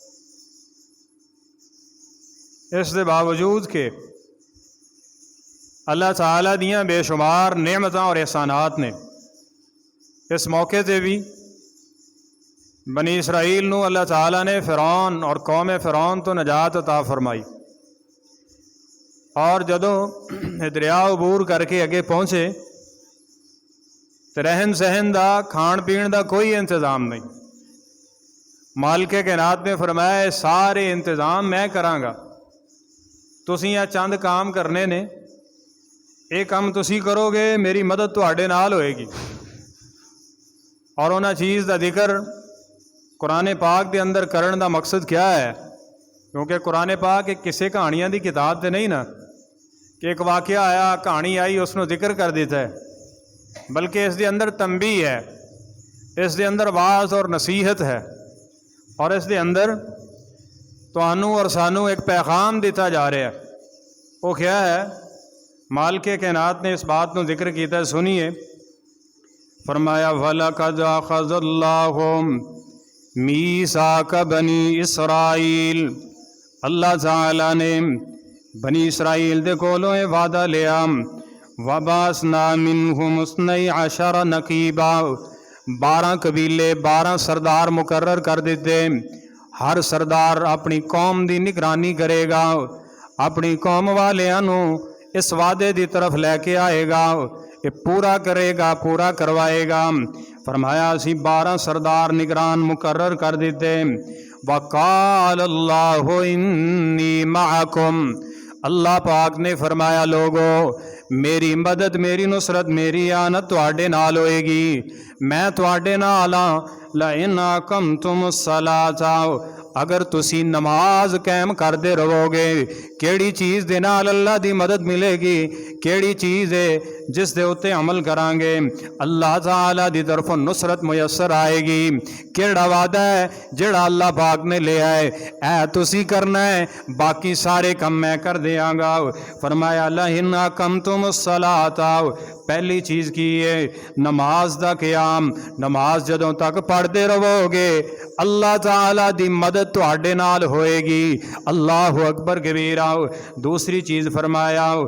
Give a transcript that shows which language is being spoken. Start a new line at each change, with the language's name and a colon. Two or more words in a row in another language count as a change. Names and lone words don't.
Punjabi: اس دے باوجود کہ اللہ تعالیٰ دیاں بے شمار نعمتاں اور احسانات نے، اس موقع تے بھی بنی اسرائیل نو اللہ تعالیٰ نے فرعون اور قوم فرعون تو نجات عطا فرمائی، اور جدوں دریا عبور کر کے اگے پہنچے تو رہن سہن دا کھان پین دا کوئی انتظام نہیں۔ مالک کائنات نے فرمایا سارے انتظام میں کراں گا، تسی یہ چند کام کرنے نے، یہ کام تسی کرو گے میری مدد تواڈے نال ہوئے گی۔ اور انہاں چیز دا ذکر قرآن پاک دے اندر کرن دا مقصد کیا ہے؟ کیونکہ قرآن پاک ایک کسے کہانیاں دی کتاب تے نہیں نا کہ ایک واقعہ آیا کہانی آئی اس نو ذکر کر دیتا ہے، بلکہ اس دے اندر تنبیہ ہے، اس دے اندر واعظ اور نصیحت ہے، اور اس دے اندر تانوں اور سانوں ایک پیغام دیتا جا رہا ہے۔
Urdu: وہ کیا ہے؟ مالک کائنات نے اس بات کو ذکر کیتا ہے، سنیے۔
Arabic: فرمایا وَلَقَدْ أَخَذَ اللَّهُ مِيثَاقَ بَنِي إِسْرَائِيل،
Punjabi: اللہ تعالیٰ نے بنی اسرائیل دے کولوں وعدہ لیا،
Arabic: وَبَعَثْنَا مِنْهُمُ اثْنَيْ عَشَرَ نَقِيبًا،
Punjabi: 12 قبیلے 12 سردار مقرر کر دیتے، ہر سردار اپنی قوم دی نگرانی کرے گا، اپنی قوم والیاں اس وعدے دی طرف لے کے آئے گا، یہ پورا کرے گا، پورا کروائے گا۔ فرمایا اسی 12 سردار نگران مقرر کر دیتے۔
Arabic: وقال اللہ انی معکم،
Punjabi: اللہ پاک نے فرمایا لوگو میری مدد، میری نصرت، میری آنت تواڈے نال ہوئے گی، میں تواڈے نال ہاں۔
Arabic: لئن اقمتم الصلاۃ،
Punjabi: اگر تسی نماز قائم کردے رہو گے کیڑی چیز دے نال اللہ دی مدد ملے گی کیڑی چیز ہے جس دے اتے عمل کران گے اللہ تعالی دی طرف نصرت میسر آئے گی کیڑا وعدہ ہے جڑا اللہ پاک نے لے آئے اے تسی کرنا ہے باقی سارے کم میں کر دیاں گا فرمایا
Arabic: لئن اقمتم الصلاۃ
Punjabi: پہلی چیز کی ہے نماز دا قیام نماز جدوں تک پڑھتے رہو گے اللہ تعالی دی مدد تواڈے نال ہوئے گی
Arabic: اللہ اکبر کبیرہ
Punjabi: دوسری چیز فرمایا